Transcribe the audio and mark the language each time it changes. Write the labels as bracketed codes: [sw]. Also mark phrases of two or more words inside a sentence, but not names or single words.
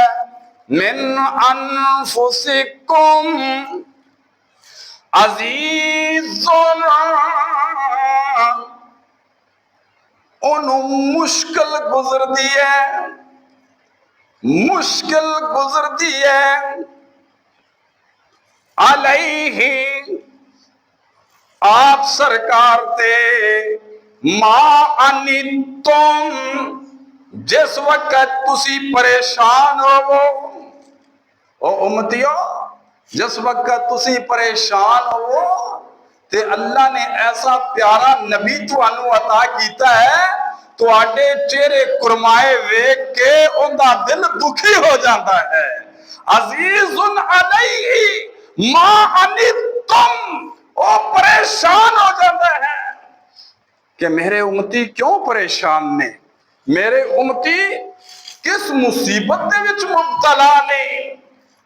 [ar] من انفسکم عزیزن، [pa] انہوں مشکل گزر دی ہے، مشکل گزر دی ہے، علیہ آپ سرکار تے [ar] ما انتم [pa] جس وقت تسی پریشان ہوو، او امتیو جس وقت تسی پریشان ہوو تے اللہ نے ایسا پیارا نبی تانوں عطا کیتا ہے، تواڈے چہرے کرمائے ویکھ کے اوندا دل دکھی ہو جاتا ہے۔ [ar] عزیز علیہ ما انتم، [pa] وہ پریشان ہو جاتا ہے کہ میرے امتی کیوں پریشان نے، میرے امتی کس مصیبت دے وچ مبتلا نے۔